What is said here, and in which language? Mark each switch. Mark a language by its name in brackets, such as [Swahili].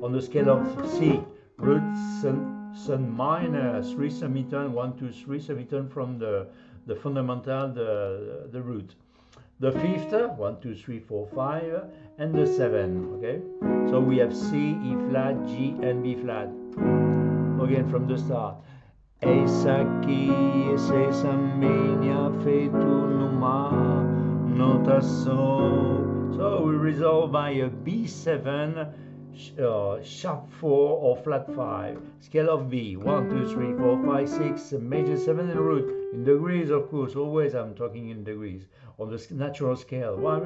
[English] On the scale of C, root, sun minor, 3 semitone, 1, 2, 3 semitone from the fundamental, the root. The 5th, 1, 2, 3, 4, 5, and the 7, okay? So we have C, E flat, G, and B flat. Again from the start. [Portuguese] Essa aqui, esse sambinha feito numa nota só. [English] So we resolve by a B7, sharp 4 or flat 5, scale of B, 1, 2, 3, 4, 5, 6, major 7 and root, in degrees of course, always I'm talking in degrees, on the natural scale.